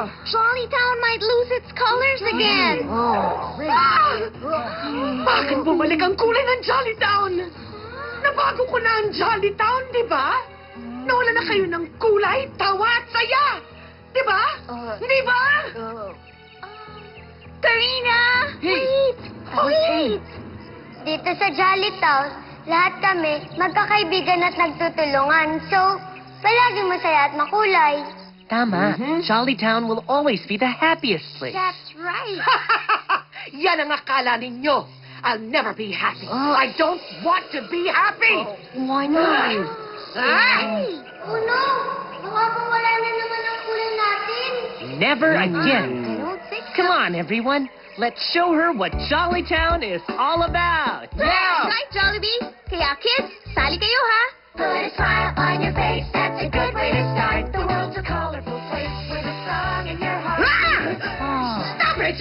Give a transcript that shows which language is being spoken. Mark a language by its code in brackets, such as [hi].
[en] Jollytown might lose its colors again. [tl] Bakit bumalik ang kulay ng Jollytown? Nabago ko na ang Jollytown, di ba? Nawala na kayo ng kulay, tawa at saya. Di ba? Di ba? Karina! [en] Hey. Wait! [tl] Dito sa Jollytown, lahat kami magkakaibigan at nagtutulungan. So, palaging masaya at makulay. Tama. [en] Jollytown will always be the happiest place. That's right. [tl] Yan ang akala ninyo. [en] I'll never be happy. I don't want to be happy. Why not? Ay! Oh no! [tl] Baka wala na naman ang kulay natin. [en] Never again. I don't think so. Come on, everyone. Let's show her what Jollytown is all about. That's right, [tl] Jollibee. Kaya kids, sali kayo ha. [en] Put a smile on your face, that's a good way to start. The world's a colorful place with a song in your heart. Stop it!